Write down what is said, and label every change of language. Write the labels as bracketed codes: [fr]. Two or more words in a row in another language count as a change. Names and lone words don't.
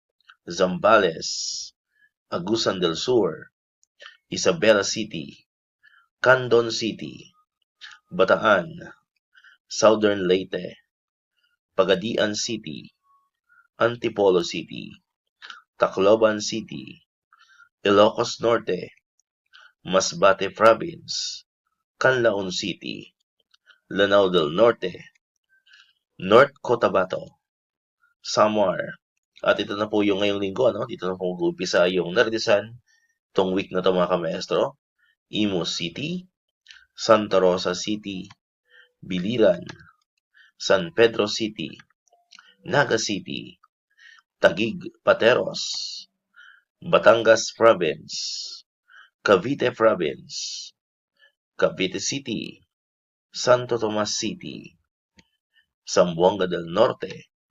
[tl] Zambales, Agusan del Sur, Isabela City, Candon City, Bataan, Southern Leyte, Pagadian City, Antipolo City, Tacloban City, Ilocos Norte, Masbate Province, Canlaon City, Lanao del Norte, North Cotabato, Samar. At ito na po yung ngayong linggo, dito na po mag-umpisa yung narilisan itong week na ito mga kamaestro. Imus City, Santa Rosa City, Biliran, San Pedro City, Naga City, Taguig Pateros, Batangas Province, Cavite Province, Cavite City, Santo Tomas City, Zamboanga del Norte,